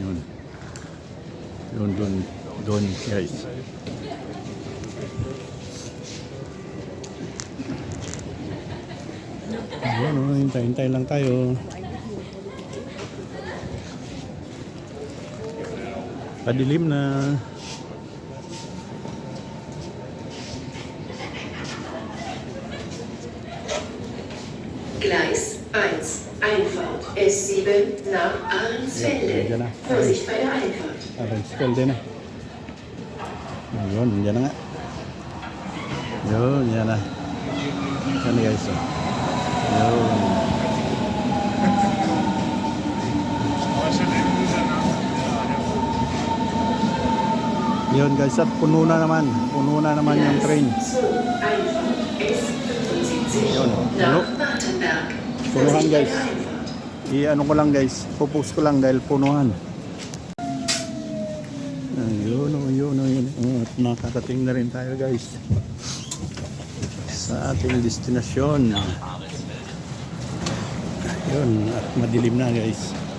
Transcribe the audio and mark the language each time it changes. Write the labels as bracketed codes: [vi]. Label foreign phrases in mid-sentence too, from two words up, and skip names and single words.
[tl] Yun. Yun, doon guys. Ayun, hintay lang tayo. Padilim na. [de] Gleis 1, Einfahrt S7 nach Ahrensfelde. Ja, ja. Vorsicht bei der Einfahrt. [tl] Ahrensfelde na. Ayun, yan na nga. Yun, yan na. Yan na guys. Yun. Yun guys, at puno na naman yung train. [de] Einfahrt S75 [tl] Yun, [de] nach Wartenberg. [tl] punuhan [de] Vorsicht bei [tl] guys. [de] der Einfahrt. [tl] I-ano ko lang guys, pupost ko lang dahil punuhan. Ayun. At nakakating na rin tayo guys sa ating destinasyon. Yun, at madilim na guys.